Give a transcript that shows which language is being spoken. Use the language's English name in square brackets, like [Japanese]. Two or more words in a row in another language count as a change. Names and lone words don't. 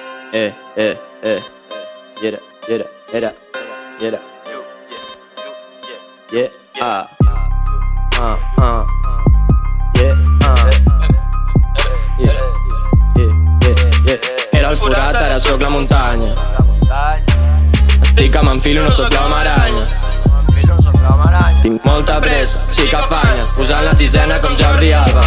[English] Get it, get it, get it, get it. Yeah, yeah, [Catalan] Era el forat, ara sóc la muntanya. Estic que m'enfilo, no sóc l'home aranya. Tinc molta pressa, sí que afanya, posant la sisena com Jordi Alba.